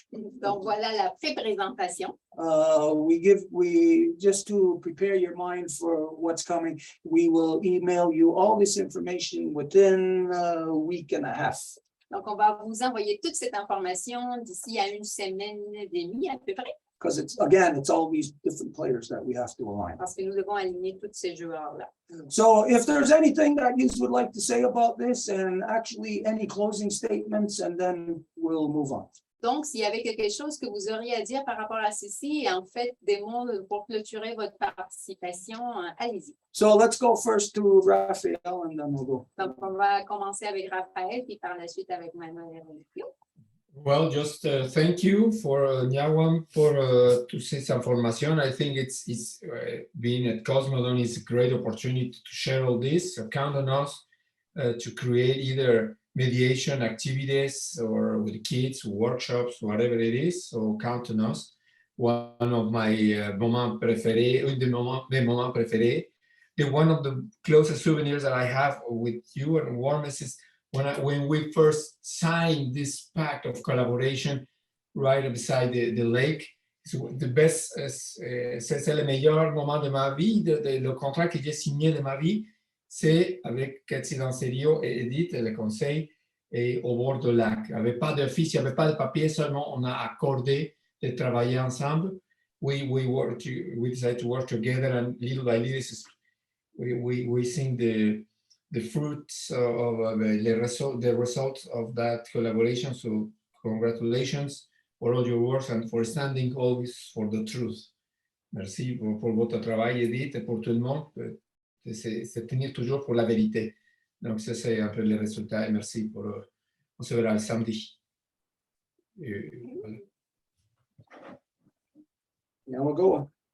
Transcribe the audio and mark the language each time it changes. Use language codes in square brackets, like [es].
[fr] Donc voilà la pré-présentation. [en] We just to prepare your mind for what's coming, we will email you all this information within a week and a half. [fr] Donc on va vous envoyer toute cette information d'ici à une semaine et demie à peu près. [en] Because it's all these different players that we have to align. [fr] Parce que nous devons aligner tous ces joueurs-là. [en] So if there's anything that you would like to say about this, and actually any closing statements, and then we'll move on. [fr] Donc, s'il y avait quelque chose que vous auriez à dire par rapport à ceci, et en fait, des mots pour clôturer votre participation, allez-y. [en] So let's go first to Raphael, and then we'll go. [fr] Donc, on va commencer avec Raphaël, puis par la suite avec Manuel. [en] Well, just thank you for Nyawam for to see some information. I think it's being at Cosmodon is a great opportunity to share all this. So count on us to create either mediation activities or with kids, workshops, whatever it is. So count on us. One of my moments [fr] préférés, mes moments préférés. [en] One of the closest souvenirs that I have with you and Warmest is when we first signed this pact of collaboration right beside the lake. The best, [fr] c'est le meilleur moment de ma vie, le contrat que j'ai signé de ma vie, c'est avec Cathy Danserio et Edith, le conseil, et au bord du lac. Il n'y avait pas d'office, il n'y avait pas de papier, seulement on a accordé de travailler ensemble. [en] We decided to work together, and little by little, we sing the fruits of the results of that collaboration. So congratulations for all your work and for standing always for the truth. [fr] Merci pour votre travail, Edith, et pour tout le monde. C'est tenir toujours pour la vérité. Donc, ça, c'est un peu le résultat. Et merci pour... on se verra le samedi. Voilà. [en] Now we're going.